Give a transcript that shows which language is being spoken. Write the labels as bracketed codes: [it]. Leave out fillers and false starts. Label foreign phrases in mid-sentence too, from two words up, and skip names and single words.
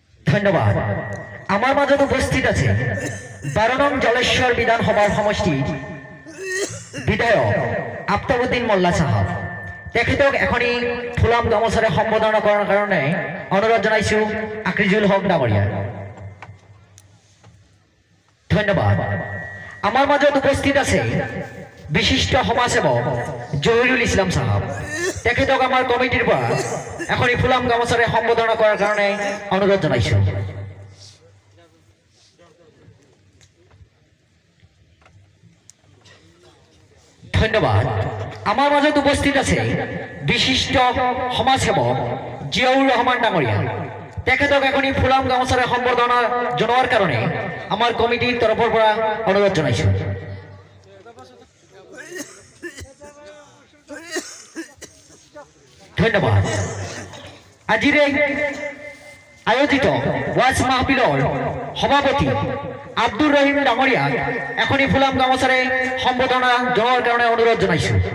[as] ধন্যবাদ। আমার মাঝে উপস্থিত আছে 12 নং জলেশ্বর বিধানসভার সমষ্টির বিধায়ক আফতাবউদ্দিন মোল্লা সাহেব। তেখেতক এখনই ফুলাম গামোচাৰে সম্বোধন কৰাৰ কাৰণে অনুৰোধ জনাইছো আকৰিজুল হক ডাঙৰীয়া। ধন্যবাদ। আমার মাজত উপস্থিত আছে বিশিষ্ট সমাজসেবক জহিরুল ইসলাম সাহেব। তেখেতক আমার কমিটির পৰা এখনই ফুলাম গামোচাৰে সম্বোধন কৰাৰ কাৰণে অনুৰোধ জনাইছো। ধন্যবাদ। আমার মাজত উপস্থিত আছে বিশিষ্ট সমাজসেবক জিয়াউর রহমান ডাঙৰীয়া। তেখেতক এখনই ফুলাম গামোচাৰে সম্বৰ্ধনা জনোৱাৰ কাৰণে আমাৰ কমিটিৰ তৰফৰ পৰা অনুৰোধ জনাইছো। ধন্যবাদ। আজিৰ আয়োজিত ওয়াজ মাহফিলৰ সভাপতি আব্দুর রহিম ডাঙৰীয়াক এখনই ফুলাম গামোচাৰে সম্বোধনা জনোৱাৰ কাৰণে অনুৰোধ জনাইছো।